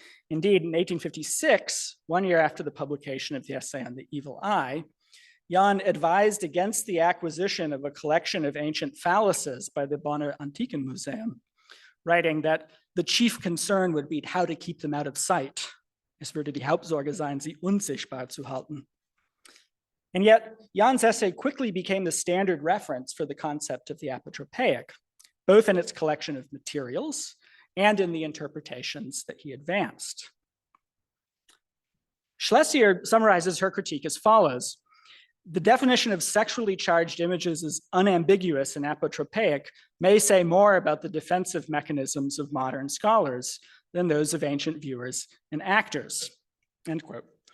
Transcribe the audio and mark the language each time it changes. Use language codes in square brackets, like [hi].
[en] Indeed, in 1856, 1 year after the publication of the essay on the evil eye, Jan advised against the acquisition of a collection of ancient phalluses by the Bonner Antikenmuseum, writing that the chief concern would be how to keep them out of sight. [de] Es würde die Hauptsorge sein, sie unsichtbar zu halten. [en] And yet, Jan's essay quickly became the standard reference for the concept of the Apotropaic, both in its collection of materials and in the interpretations that he advanced. Schlesier summarizes her critique as follows. The definition of sexually charged images as unambiguous and apotropaic may say more about the defensive mechanisms of modern scholars than those of ancient viewers and actors, end quote.